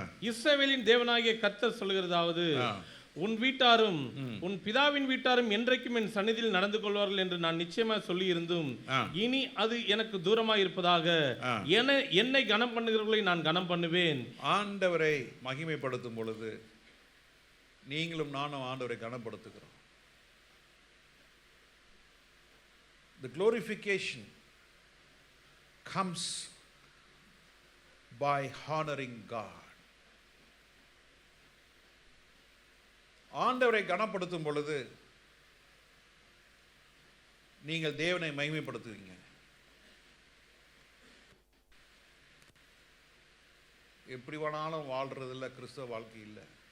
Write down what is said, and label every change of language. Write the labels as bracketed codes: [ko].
[ta] இஸ்ரவேலின் தேவனாகிய கர்த்தர் சொல்கிறதாவது, உன் வீட்டாரும் உன் பிதாவின் வீட்டாரும் என்றைக்கும் என் சந்நிதியில் நடந்து கொள்வார்கள் என்று நான் நிச்சயமாக சொல்லி இருந்தும் இனி அது எனக்கு தூரமாய் இருப்பதாக. என்னை கனம் பண்ணுகிறவர்களை நான் கனம் பண்ணுவேன். ஆண்டவரை மகிமைப்படுத்தும் பொழுது நீங்களும் நானும் ஆண்டவரை கனப்படுத்துகிறோம். [en] The glorification comes by honoring God. [ta] ஆண்டவரை கனப்படுத்தும் பொழுது நீங்கள் தேவனை மகிமைப்படுத்துவீங்க. எப்படி வேணாலும் வாழ்றது இல்லை, கிறிஸ்தவ வாழ்க்கை இல்லை.